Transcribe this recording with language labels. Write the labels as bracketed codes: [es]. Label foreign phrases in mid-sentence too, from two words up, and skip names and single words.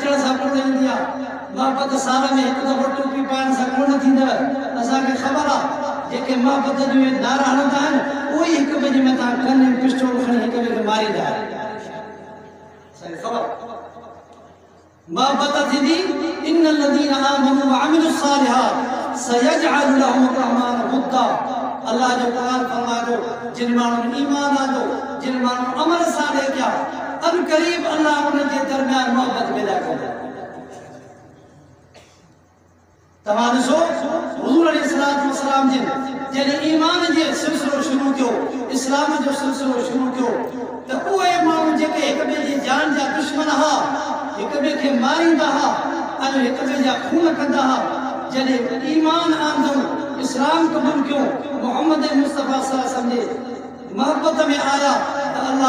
[sd] कोन ईंदी आहे मोहब्बत साल में एक दफ़ो टोपी पाइण सां कोन थींदव असांखे ख़बर आहे जेके मोहब्बत जूं नारा हणंदा आहिनि उहे हिक ॿिए जे मथां गन ऐं पिस्टोल खणी हिक ॿिए खे मारींदा आहिनि असांखे ख़बर मोहब्बत थींदी [ar] إن الذين آمنوا وعملوا الصالحات سيجعل لهم الرحمن ودا [sd] अल्लाह जो क़ुरान फरमायो जिन माण्हुनि ईमान आंदो जिन माण्हुनि अमल सालिह कया अन क़रीब अल्लाह उन्हनि जे दरमियान मोहब्बत पैदा कंदो तव्हां ॾिसो हुज़ूर अलैहिस्सलाम जिन जॾहिं ईमान जो सिलसिलो शुरू कयो इस्लाम जो सिलसिलो शुरू कयो त उहे माण्हू जेके हिक ॿिए जी जान जा दुश्मन हुआ हिक ॿिए खे मारींदा हुआ ऐं हिक ॿिए जा खून कंदा हुआ जॾहिं ईमान आंदो इस्लाम क़बूल कयो मोहम्मद मुस्तफ़ा सल्लल्लाहु अलैहि वसल्लम जे मोहब्बत में आया त अल्लाह